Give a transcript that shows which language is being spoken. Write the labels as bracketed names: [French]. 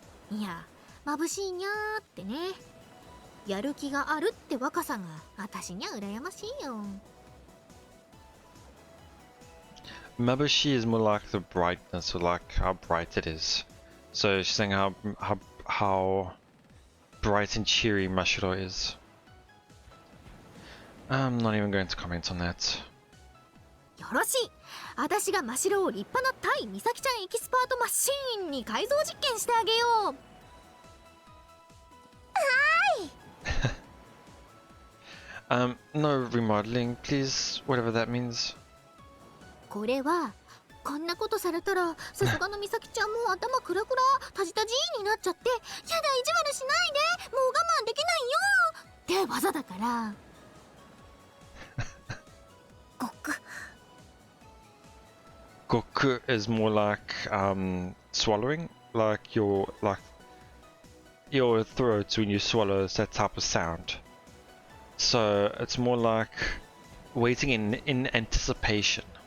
[Japanese] いや、眩しいにゃーってね。やる気があるって若さが私には羨ましいよ。 [English] Mabushi is more like the brightness, or like how bright it is. So she's saying how bright and cheery Mashiro is. I'm not even going to comment on that. [Japanese] よろしい。私が真白を立派な対美咲ちゃんエキスパートマシーンに改造実験してあげよう。はーい。 [English] No remodeling, please, whatever that means. [Japanese] これはこんなことされたらさすがの美咲ちゃんも頭クラクラタジタジになっちゃって、やだ意地悪しないで、もう我慢できないよって技だから。 [English] Goku is more like swallowing, like your throat when you swallow is that type of sound. So it's more like waiting in anticipation.